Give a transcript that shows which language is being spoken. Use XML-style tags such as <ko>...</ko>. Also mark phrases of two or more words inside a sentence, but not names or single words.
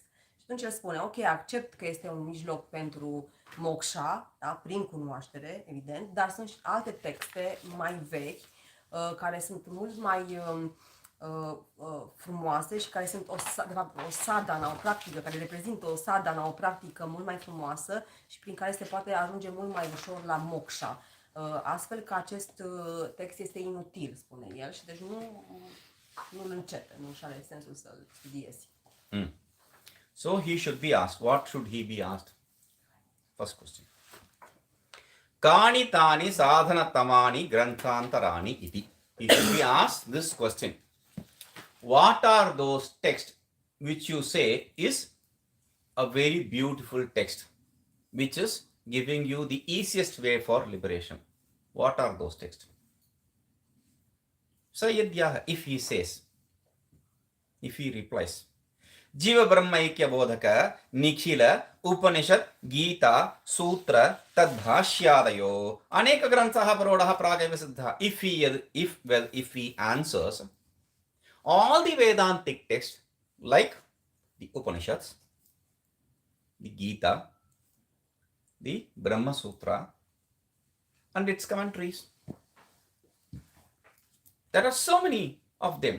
<ro>Și atunci el spune, ok, accept că este un mijloc pentru moksha, da, prin cunoaștere, evident, dar sunt și alte texte mai vechi care sunt mult mai frumoase și care sunt de fapt o sadhana, o practică, care reprezintă o sadhana, o practică mult mai frumoasă și prin care se poate ajunge mult mai ușor la moksha. Astfel că acest text este inutil, spune el, și deci nu-l începe, nu-și are sensul să-l studiezi.</ro> <en>So he should be asked. What should he be asked? First question.</en> <sa>Kani tani sadhana tamani granthantarani iti.</sa> <en>He should be asked this question. What are those texts which you say is a very beautiful text, which is giving you the easiest way for liberation? What are those texts? Sayadhyaha, if he says, if he replies,</en> <sa>Jiva Brahmaikya Bodhaka, Nikhila, Upanishad, Gita, Sutra, Tadbhashyadayo, Aneka Granthaha Parodaha Pragaiva Siddha.</sa> <en>If he answers, all the Vedantic texts, like the Upanishads, the Gita, the Brahma Sutra, and its commentaries. There are so many of them.</en>